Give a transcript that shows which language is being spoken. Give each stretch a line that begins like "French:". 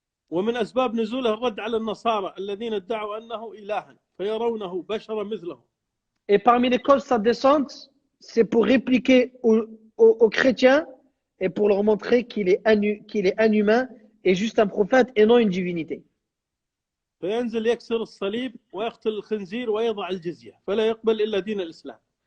Arabic: ومن أسباب نزوله الرد على النصارى الذين ادعوا أنه إلها فيرونه بشرا مثلهم.
French: Et parmi les causes de sa descente, c'est pour répliquer aux chrétiens et pour leur montrer qu'il est inhumain et juste un prophète et non une divinité.
Arabic: فينزل يكسر الصليب ويقتل الخنزير ويضع الجزية فلا يقبل إلا دين الإسلام.